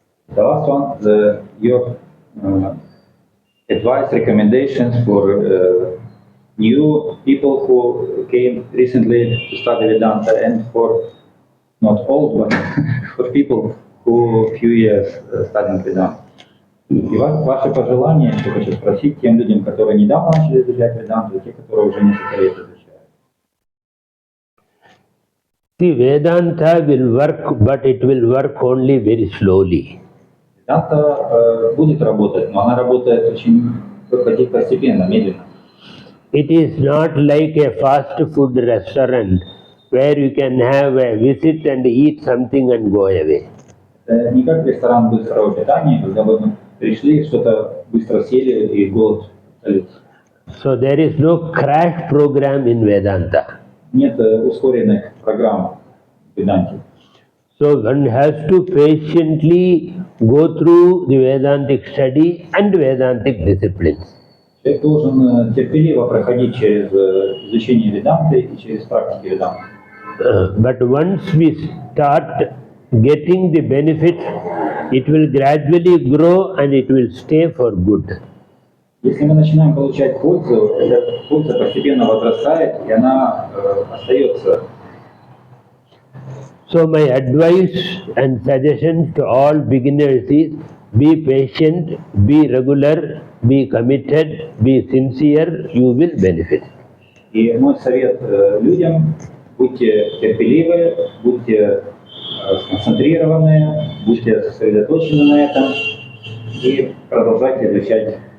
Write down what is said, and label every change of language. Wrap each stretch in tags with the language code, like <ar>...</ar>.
<en>The last one, your advice, recommendations for new people who came recently to study Vedanta, and for not old, but for people who few years studying Vedanta.</en> <ru>И ваши пожелания, что хочу спросить тем людям, которые недавно начали изучать Веданту, и те, которые уже несколько лет изучают.</ru> <en>See, Vedanta will work, but it will work only very slowly.</en> <ru>Веданта будет работать, но она работает очень постепенно, медленно.</ru> <en>It is not like a fast food restaurant where you can have a visit and eat something and go away.</en> <ru>Это не как ресторан быстрого питания, когда вы пришли, что-то быстро съели и голод утолился.</ru> <en>So there is no crash program in Vedanta.</en> <ru>Нет ускоренных программ в Веданте.</ru> <en>So one has to patiently go through the Vedantic study and Vedantic disciplines.</en> <ru>Человек должен терпеливо проходить через изучение Веданты и через практики Веданты.</ru> <en>But once we start getting the benefit, it will gradually grow and it will stay for good.</en> <ru>Если мы начинаем получать пользу, эта польза постепенно возрастает, и она остается.</ru> <en>So my advice and suggestion to all beginners is be patient, be regular, be committed, be sincere, you will benefit.</en> <ru>И мой совет людям: будьте терпеливы, будьте сконцентрированы, будьте сосредоточены на этом и продолжайте изучать.</ru>